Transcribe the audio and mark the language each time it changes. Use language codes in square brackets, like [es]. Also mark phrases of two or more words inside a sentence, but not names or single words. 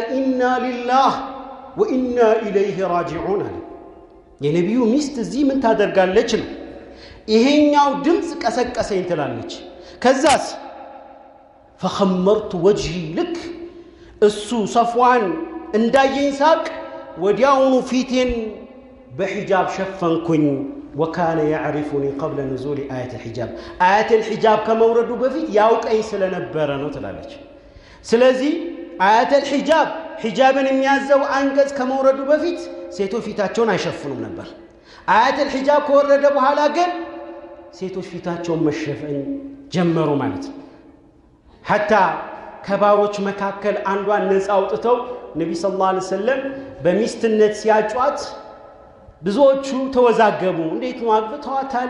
[ar] إنا لله وإنا إليه راجعون [am] አለ። የነቢዩ ሚስት እዚህ ምን ታደርጋለች ነው። ይሄኛው ድምፅ ቀሰቀሰኝ ትላለች። ከዛስ [ar] فخمرت وجهي لك [am] እሱ ሰፍዋን እንዳየኝ ሳቅ ወዲያውኑ ፊቴን በሂጃብ ሸፈንኩኝ። [ar] وكان يعرفني قبل نزول آية الحجاب آية [am] الحجاب ከመውረዱ በፊት ያውቀኝ ስለነበረ ነው ትላለች። ስለዚህ [ar] آية الحجاب [am] ሒጃብን የሚያዘው አንቀጽ ከመውረዱ በፊት ሴቶች ፊታቸውን አይሸፍኑም ነበር። [ar] آية الحجاب [am] ከወረደ በኋላ ግን ሴቶች ፊታቸውን መሸፈን ጀመሩ ማለት ነው። حتى ከባሮች መካከል አንዷን ነፃ አውጥተው ነብይ [ar] صلى الله عليه وسلم [am] በሚስትነት ሲያጫት ብዙዎቹ ተወዛገቡ። እንዴት ነው አግብተዋታል?